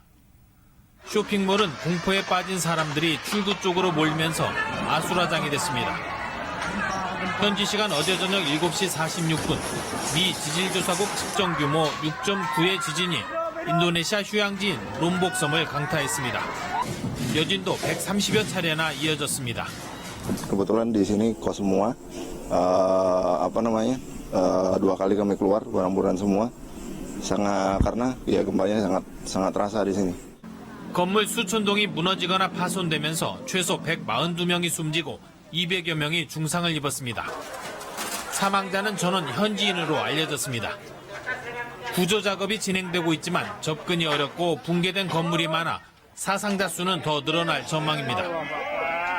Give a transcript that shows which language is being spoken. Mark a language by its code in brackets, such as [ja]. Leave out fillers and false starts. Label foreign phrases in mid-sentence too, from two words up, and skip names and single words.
[ko] 쇼핑몰은 공포에 빠진 사람들이 출구 쪽으로 몰리면서 아수라장이 됐습니다. 현지 시간 어제 저녁 7시 46분 미 지질조사국 측정 규모 6.9의 지진이 인도네시아 휴양지인 롬복섬을 강타했습니다. 여진도 130여 차례나 이어졌습니다. [id] Kebetulan di sini kos semua, dua kali kami keluar barang-barang semua, karena gempanya sangat terasa di sini. [ko] 건물 수천 동이 무너지거나 파손되면서 최소 142명이 숨지고 200여 명이 중상을 입었습니다. 사망자는 전원 현지인으로 알려졌습니다. 구조 작업이 진행되고 있지만 접근이 어렵고 붕괴된 건물이 많아 사상자 수는 더 늘어날 전망입니다.